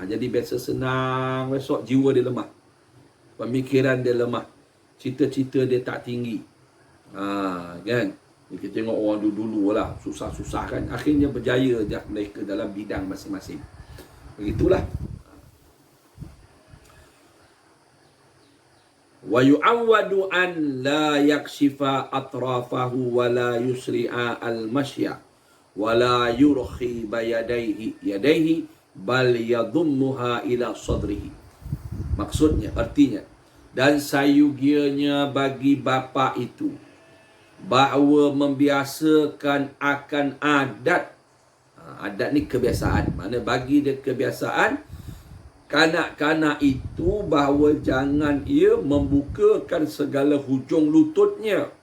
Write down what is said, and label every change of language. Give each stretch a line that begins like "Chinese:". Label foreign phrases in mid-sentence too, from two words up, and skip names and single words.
Malay: Jadi biasa senang, besok jiwa dia lemah, pemikiran dia lemah, cita-cita dia tak tinggi. Kan? Kita tengok orang dulu-dulu lah, susah-susah kan, akhirnya berjaya mereka dalam bidang masing-masing. Begitulah.
Arabic: ويُعوَّد أن لا يكشف أطرافه ولا يسرع المشي ولا يرخي يديه بل يضمها إلى صدره.
Malay: Maksudnya, artinya, dan sayugianya bagi bapa itu bahawa membiasakan akan adat. Adat ni kebiasaan. Mana bagi dia kebiasaan kanak-kanak itu bahawa jangan ia membukakan segala hujung lututnya